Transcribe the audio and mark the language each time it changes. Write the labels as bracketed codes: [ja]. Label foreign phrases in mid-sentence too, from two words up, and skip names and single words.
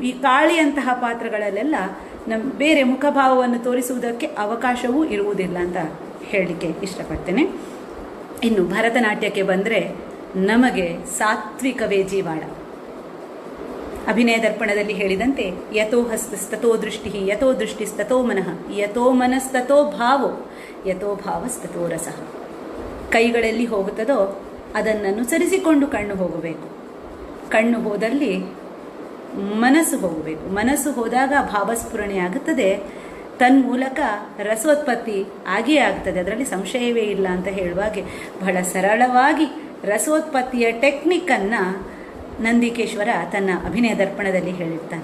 [kn] ಈ ಕಾಳಿಯಂತಹ ಪಾತ್ರಗಳಲ್ಲೆಲ್ಲ ಬೇರೆ ಮುಖಭಾವವನ್ನು ತೋರಿಸುವುದಕ್ಕೆ ಅವಕಾಶವೂ ಇರುವುದಿಲ್ಲ ಅಂತ ಹೇಳಲಿಕ್ಕೆ ಇಷ್ಟಪಡ್ತೇನೆ. ಇನ್ನು ಭರತನಾಟ್ಯಕ್ಕೆ ಬಂದರೆ ನಮಗೆ ಸಾತ್ವಿಕವೇ ಜೀವಾಳ. ಅಭಿನಯ ದರ್ಪಣದಲ್ಲಿ ಹೇಳಿದಂತೆ [sa] ಯಥೋ ಹಸ್ತಸ್ತೋ ದೃಷ್ಟಿ, ಯಥೋ ದೃಷ್ಟಿಸ್ತೋ ಮನಃ, ಯಥೋ ಮನಸ್ತೋ ಭಾವೋ, ಯಥೋ ಭಾವಸ್ತೋ ರಸಃ. [kn] ಕೈಗಳಲ್ಲಿ ಹೋಗುತ್ತದೋ ಅದನ್ನನುಸರಿಸಿಕೊಂಡು ಕಣ್ಣು ಹೋಗಬೇಕು. ಕಣ್ಣು ಹೋದಲ್ಲಿ ಮನಸ್ಸು ಹೋಗಬೇಕು. ಮನಸ್ಸು ಹೋದಾಗ ಭಾವಸ್ಫುರಣೆ ಆಗುತ್ತದೆ. ತನ್ಮೂಲಕ ರಸೋತ್ಪತ್ತಿ ಆಗಿಯೇ ಆಗ್ತದೆ, ಅದರಲ್ಲಿ ಸಂಶಯವೇ ಇಲ್ಲ ಅಂತ ಹೇಳುವಾಗೆ ಬಹಳ ಸರಳವಾಗಿ ರಸೋತ್ಪತ್ತಿಯ ಟೆಕ್ನಿಕ್ಕನ್ನು ನಂದಿಕೇಶ್ವರ ತನ್ನ ಅಭಿನಯ ದರ್ಪಣದಲ್ಲಿ ಹೇಳಿರ್ತಾನೆ.